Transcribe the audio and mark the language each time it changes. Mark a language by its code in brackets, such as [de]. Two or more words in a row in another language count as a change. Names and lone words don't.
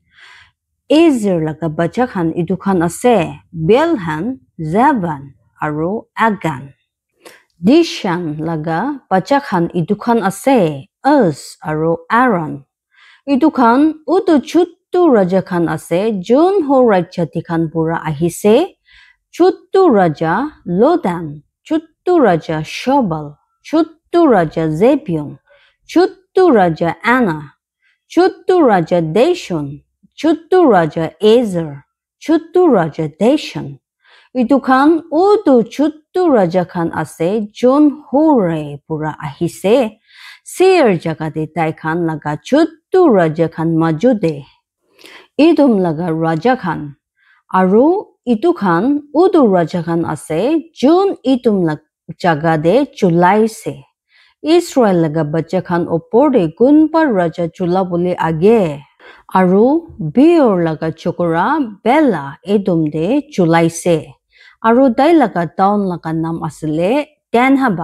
[nag] Ezer laga baja khan itu kan ase. Belhan, Zavan aru Agan. Dishan laga baja khan itu kan ase. Uz aru Aaron. Itu kan utu chuttu raja khan ase. Jun Hurait jati khan pura ahise. Chuttu raja Lodan, chuttu raja Shobal, chuttu raja Zebion, chuttu raja Anna, chuttu raja Deshon, chuttu raja Ezer, chuttu raja Deshan. Itu kan utu chuttu raja khan ase Jun Hure pura ahise. Seir jagade tai khan laga chuttu raja khan majude. Idum laga raja khan. Aru itu kan udu raja khan ase Jun itum jagade chulaise. Israel laga baja khan opor de gunpar raja chula bole age. Aru Beor laga chokora Bella edum de chulaise. Aru dai laga town laga nam asle Danhaba.